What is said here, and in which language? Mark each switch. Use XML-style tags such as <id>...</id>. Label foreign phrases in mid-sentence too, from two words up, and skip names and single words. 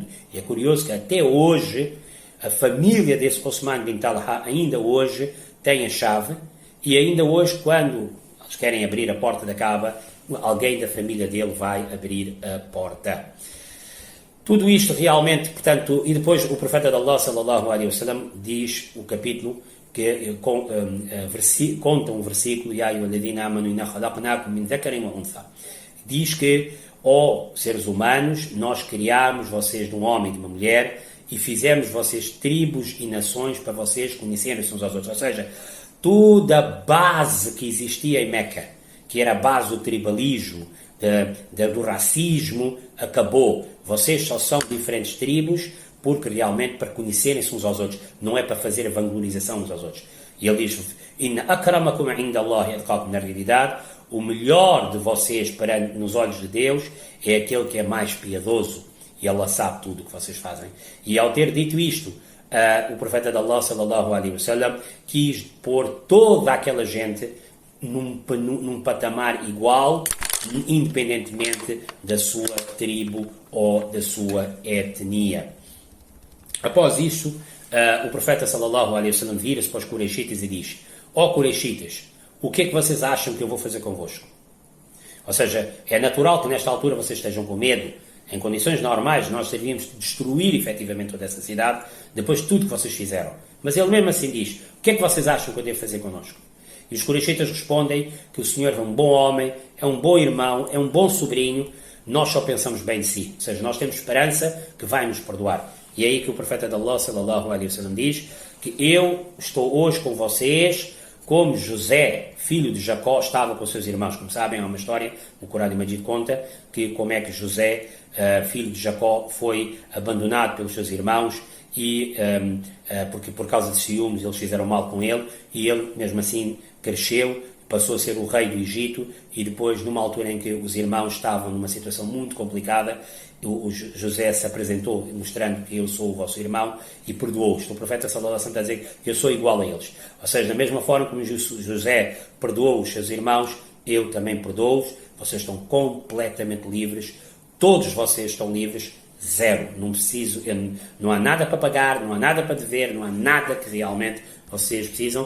<pt>E é curioso que até hoje, a família desse Osman bin Talha, ainda hoje, tem a chave e ainda hoje, quando eles querem abrir a porta da Kaaba, alguém da família dele vai abrir a porta. Tudo isto realmente, portanto, e depois o profeta de Allah,</pt> <ar>صلى الله عليه وسلم,</ar> <pt>diz o capítulo, que conta um versículo,</pt> <ar>يا أيها الذين آمنوا إنا خلقناكم من ذكر وأنثى.</ar> <pt>Diz que, ó seres humanos, nós criámos vocês de um homem e de uma mulher e fizemos vocês tribos e nações para vocês conhecerem-se uns aos outros. Ou seja, toda a base que existia em Meca, que era a base do tribalismo, do racismo, acabou. Vocês só são diferentes tribos porque realmente para conhecerem-se uns aos outros, não é para fazer a vanglorização uns aos outros. E ele diz,</pt> <ar>إن أكرمكم عند الله أتقاكم,</ar> <pt>na realidade, o melhor de vocês nos olhos de Deus é aquele que é mais piedoso, e Allah sabe tudo o que vocês fazem. E ao ter dito isto, o profeta de Allah,</pt> <ar>صلى الله عليه وسلم,</ar> <pt>quis pôr toda aquela gente num patamar igual, independentemente da sua tribo ou da sua etnia. Após isso, o profeta</pt> <ar>صلى الله عليه وسلم</ar> <pt>vira-se para os Quraishitas e diz, ó Quraishitas, o que é que vocês acham que eu vou fazer convosco? Ou seja, é natural que nesta altura vocês estejam com medo. Em condições normais, nós deveríamos destruir efetivamente toda essa cidade, depois de tudo que vocês fizeram. Mas ele mesmo assim diz, o que é que vocês acham que eu devo fazer connosco? E os Quraishitas respondem que o Senhor é um bom homem, é um bom irmão, é um bom sobrinho, nós só pensamos bem de si. Ou seja, nós temos esperança que vai nos perdoar. E é aí que o profeta de Allah,</pt> <ar>صلى الله عليه وسلم,</ar> <pt>diz que eu estou hoje com vocês, como José, filho de Jacó, estava com seus irmãos. Como sabem, há uma história, o Corão Majid conta, que como é que José, filho de Jacó, foi abandonado pelos seus irmãos, e porque por causa de ciúmes eles fizeram mal com ele, e ele, mesmo assim, cresceu, passou a ser o rei do Egito, e depois, numa altura em que os irmãos estavam numa situação muito complicada, o José se apresentou mostrando que eu sou o vosso irmão e perdoou-os. O profeta</pt> <ar>صلى الله عليه وسلم</ar> <pt>está a dizer que eu sou igual a eles. Ou seja, da mesma forma como José perdoou os seus irmãos, eu também perdoo-os. Vocês estão completamente livres. Todos vocês estão livres. Zero. Não há nada para pagar, não há nada para dever, não há nada que realmente vocês precisam.</pt>